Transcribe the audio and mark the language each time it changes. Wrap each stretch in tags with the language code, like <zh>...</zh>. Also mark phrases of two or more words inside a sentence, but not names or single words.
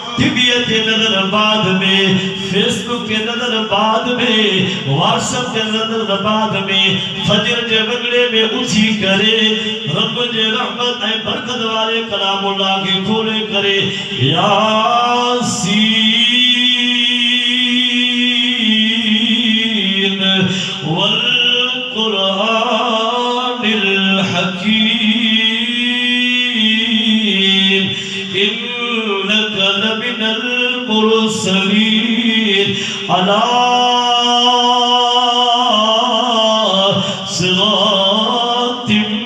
<kfr>टीवी के नजर बाद में, फेसबुक के नजर बाद में, व्हाट्सएप के नजर बाद में, फजर के वगड़े में उठी करे रब जे रहमत ऐ बरकत वाले कलामुल्लाह के खोले करे</kfr> <ar>يس والقرآن الحكيم إنك لمن المرسلين على صراط</ar>